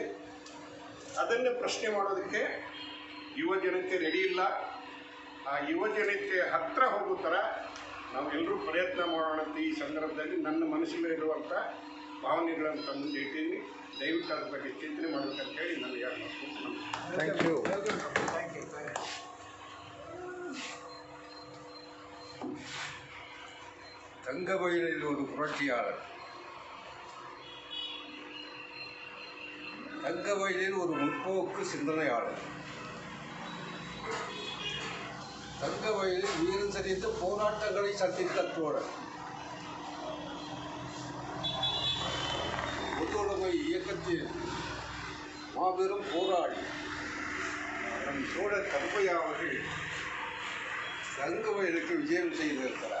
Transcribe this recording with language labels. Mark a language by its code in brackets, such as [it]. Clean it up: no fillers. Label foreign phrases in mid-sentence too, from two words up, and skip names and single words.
[kn] ಅದನ್ನು ಪ್ರಶ್ನೆ ಮಾಡೋದಕ್ಕೆ ಯುವ ಜನತೆ ರೆಡಿ ಇಲ್ಲ. ಆ ಯುವ ಜನತೆ ಹತ್ತಿರ ಹೋಗೋ ಥರ ನಾವೆಲ್ಲರೂ ಪ್ರಯತ್ನ ಮಾಡೋಣ ಅಂತ ಈ ಸಂದರ್ಭದಲ್ಲಿ ನನ್ನ ಮನಸ್ಸಿನಲ್ಲಿರುವಂಥ ಭಾವನೆಗಳನ್ನು ಮುಂದೆ ಇಟ್ಟಿದ್ದೀನಿ. ದಯವಿಟ್ಟು ಅದ್ರ ಬಗ್ಗೆ ಚಿಂತನೆ ಮಾಡಬೇಕಂತ ಹೇಳಿ ನನಗೆ [en] thank you. [ta] தங்கவயலில் ஒரு புரட்சியாளர், தங்கவயலில் ஒரு முற்போக்கு சிந்தனையாளர், தங்கவயலில் வீரம் செறிந்த போராட்டங்களை சந்தித்த தோழர், ஒத்துழைமை இயக்கத்தில் மாபெரும் போராளி நம் தோழர் கருப்பையா அவர்கள் தங்கவயலுக்கு விஜயம் செய்திருக்கிறார்.